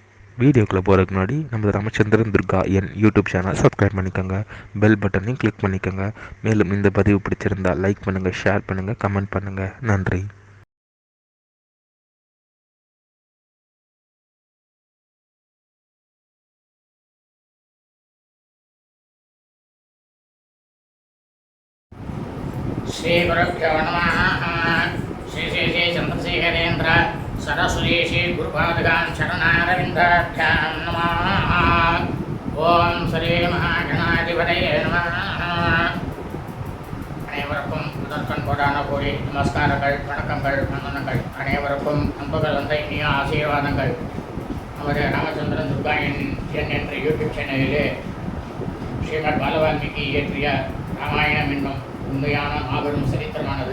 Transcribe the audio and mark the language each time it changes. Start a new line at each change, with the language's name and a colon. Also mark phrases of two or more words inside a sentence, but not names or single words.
Tamil: வீடியோக்குள்ளே போகிறதுக்கு முன்னாடி நம்ம ராமச்சந்திரன் துர்கா என்
English: YouTube channel subscribe
Tamil: பண்ணிக்கோங்க, பெல் பட்டனையும் கிளிக் பண்ணிக்கோங்க. மேலும் இந்த பதிவு பிடிச்சிருந்தால் லைக் பண்ணுங்கள், ஷேர் பண்ணுங்கள், கமெண்ட் பண்ணுங்கள். நன்றி.
Sanskrit: श्री गुरुभ्यो नमः। श्री श्री श्री चंद्रशेखरेन्द्र सरस्वती श्री गुरुपादुकां शरणारविन्दाभ्यां नमः। ओम श्री महागणाधिपतये नमः।
Tamil: அனைவருக்கும் முதற்கண் கோடான கோடி நமஸ்காரங்கள், வணக்கங்கள், வந்தனங்கள். அனைவருக்கும் அன்புகள் வந்த இனிய ஆசீர்வாதங்கள். நமது ராமச்சந்திரன் துர்கா என் என்ற யூடியூப் சேனலிலே ஸ்ரீமத் பாலவால்மீகி இயற்றிய ராமாயணம் என்னும் உண்மையான மாபெரும் சரித்திரமானது.